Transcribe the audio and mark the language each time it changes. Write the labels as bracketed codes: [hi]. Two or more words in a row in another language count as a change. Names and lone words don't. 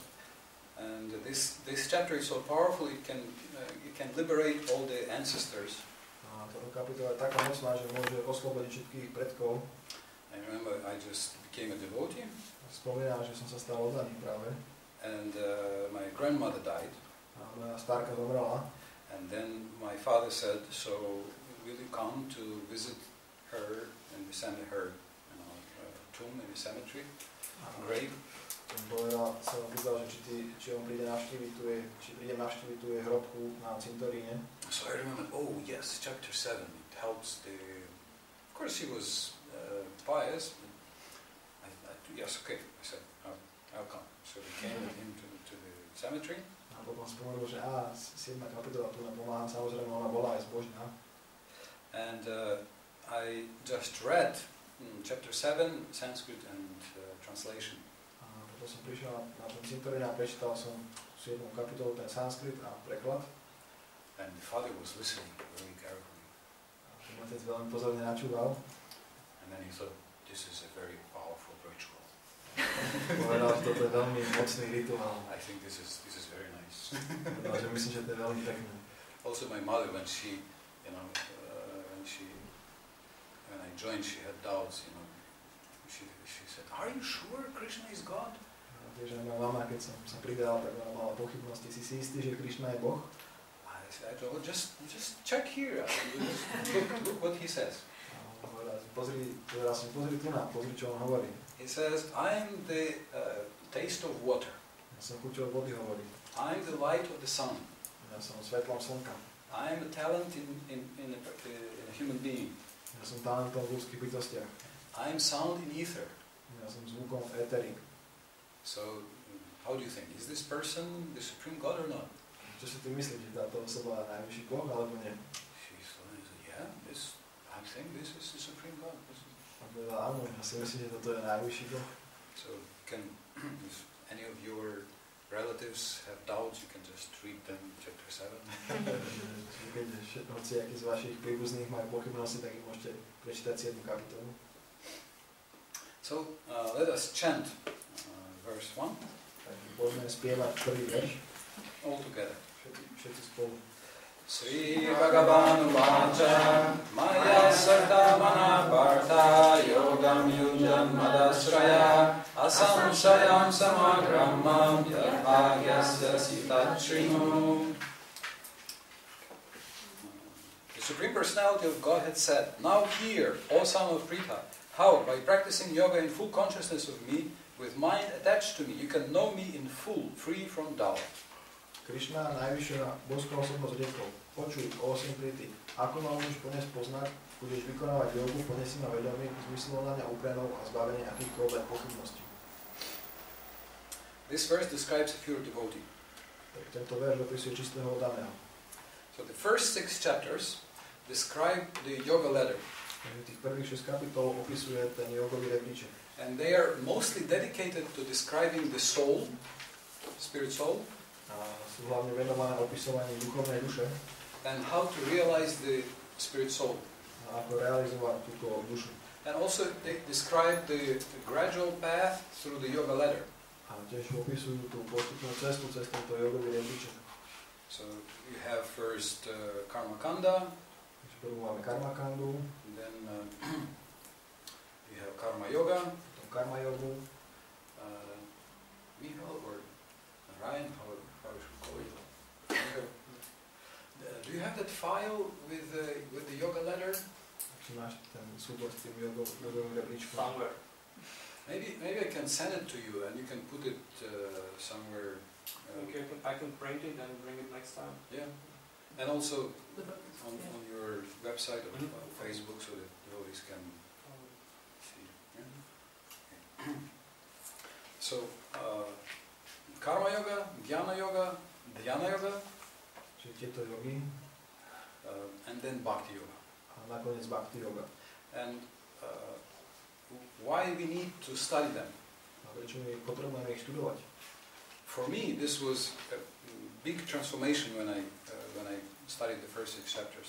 [en] And this chapter is so powerful, it can liberate all the ancestors. [sk] A táto kapitola je taká mocná, že môže oslobodiť všetkých predkov. [en] I remember I just became a devotee. [sk] Spomínam, že som sa stal oddaný práve. [en] And my grandmother died. [sk] A moja stárka zomrela. [en] And then my father said, so will you come to visit her and send her, tomb in the cemetery, grave? [sk] Som povedal, že či on príde navštíviť tu je hrobku na cintoríne. [en] So I remember, oh yes, chapter 7, it helps the... Of course he was pious. Yes, okay, I said, I'll come. So we came with him to the cemetery. [sk] A potom spomenul, že 7. kapitola tu napomáha, samozrejme ona bola aj zbožná. [en] And I just read chapter 7, Sanskrit and translation. [sk] A potom som prišiel na ten cintorín a prečítal som 7. kapitolu, ten sanskrit a preklad. [en] And the father was listening very carefully. [sk] A ten otec veľmi pozorne načúval. [en] And then he thought, this is a very powerful ritual. [sk] Povedal, že toto je veľmi mocný rituál. [en] I think this is very nice. [sk] Povedal, že myslím, že to je veľmi pekné. [en] Also my mother, when she, when I joined, she had doubts, she said, are you sure Krishna is God? [sk] Takže moja mama, keď som sa pridal, tak ona mala pochybnosti. Si istý, že Krišna je Boh? [en] I said, well, just check here. Look what he says. [sk] Pozri tu, čo on hovorí. [en] He says, I'm the taste of water. [sk] Ja som chuťou vody hovorí. [en] I'm the light of the sun. [sk] Ja som svetlom slnka. [en] I'm a talent in a human being. [sk] Ja som talentom v ľudských bytostiach. [en] I'm sound in ether. [sk] Ja som zvukom v éteri. [en] So, how do you think? Is this person the supreme God or not? [sk] Čo si ty myslíš, že táto osoba je najvyšší Boh, alebo nie? [en] She said, yeah, I think this is the supreme God. [sk] A povedala, áno, ja si myslím, že toto je najvyšší Boh. [en] So, if any of your relatives have doubts, you can just read them chapter 7. [sk] Keď hociakí z vašich príbuzných majú pochybnosti, tak im môžete prečítať 7. kapitolu. [en] So, let us chant verse 1. [sk] Tak poďme spievať prvý verš. [en] All together. [sk] Všetci spolu. [sa] Sri Bhagavanu Vacha Maya Sarta Mana Partha Yogam Yujam Madasraya Asamshayam Samagramam Yadbhagyasya Sitatrinu. [en] The Supreme Personality of Godhead said, now hear, O son of Pritha, how by practicing yoga in full consciousness of me, with mind attached to me, you can know me in full, free from doubt. [sk] Krišna, najvyššia boská osobnosť riekol, počuj, o syn Prity, ako ma môžeš plne spoznať, budeš vykonávať jogu, plne si ma vedomý, zmyslovania úprenov a zbavenie akýchkoľvek pochybností. [en] This verse describes a pure devotee. [sk] Tak tento verš opisuje čistého oddaného. [en] So the first 6 chapters describe the yoga ladder. [sk] Takže tých prvých 6 kapitol opisuje ten jogový rebríček. [en] And they are mostly dedicated to describing the soul, spirit soul, [sk] A sú hlavne venované opisovaní duchovnej duše. [en] and how to realize the spirit soul. [sk] A ako realizovať túto dušu. [en] And also they describe the gradual path through the yoga ladder. [sk] A tiež opisujú tú postupnú cestu cez tento jogový rebríček. [en] So you have first karma kanda, [sk] Prvú máme karma kandu, [en] then you have karma yoga, [sk] potom karma jogu, [en] Michal or Ryan, how should we call it? Do you have that file with the yoga ladder? [sk] či máš ten súbor s tým jogovým rebríčkom. [en] Somewhere. Maybe I can send it to you and you can put it somewhere. Okay, I can print it and bring it next time. Yeah, and also on your website or Facebook so that devotees can see. Yeah? Okay. So, karma yoga, jnana yoga, dhyana yoga, [sk] Čiže tieto jogy [en] and then bhakti yoga. [sk] a nakoniec bhakti yoga. [en] And why we need to study them? [sk] A prečo my potrebujeme ich študovať? [en] For me, this was a big transformation when I studied the first 6 chapters.